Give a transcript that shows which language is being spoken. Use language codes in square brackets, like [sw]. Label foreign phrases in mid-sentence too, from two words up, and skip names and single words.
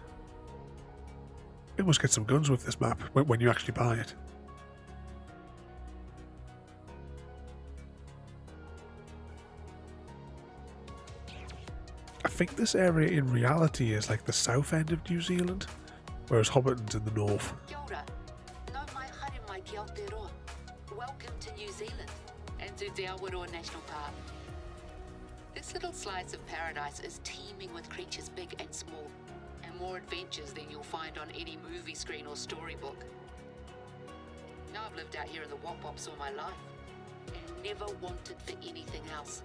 [en] You must get some guns with this map when you actually buy it. I think this area in reality is like the south end of New Zealand, whereas Hobbiton's in the north. [mi] Kia ora. Nau mai haere mai ki Awaroa. [en] Welcome to New Zealand and to the Awaroa National Park. This little slice of paradise is teeming with creatures big and small, and more adventures than you'll find on any movie screen or storybook. Now I've lived out here in the Wop-Wops all my life, and never wanted for anything else.